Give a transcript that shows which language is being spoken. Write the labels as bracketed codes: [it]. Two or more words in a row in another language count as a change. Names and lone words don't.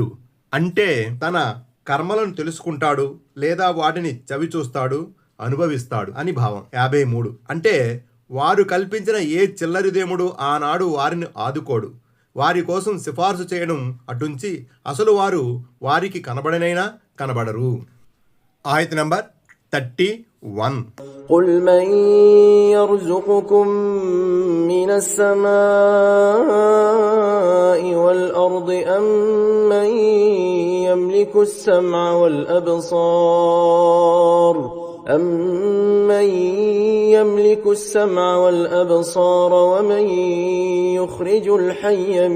[te] అంటే తన కర్మలను తెలుసుకుంటాడు లేదా వాటిని చవిచూస్తాడు, అనుభవిస్తాడు అని భావం. 53. అంటే వారు కల్పించిన ఏ చిల్లరిదేముడు ఆనాడు వారిని ఆదుకోడు, వారి కోసం సిఫార్సు చేయడం అటుంచి అసలు వారు వారికి కనబడనైనా కనబడరు. ఆయత్ నంబర్ 31. [ar] قل من يرزقكم من السماء والأرض أم من يملك السمع والأبصار أَمَّن يَمْلِكُ السَّمْعَ وَالْأَبْصَارَ وَمَن يُخْرِجُ الْحَيَّ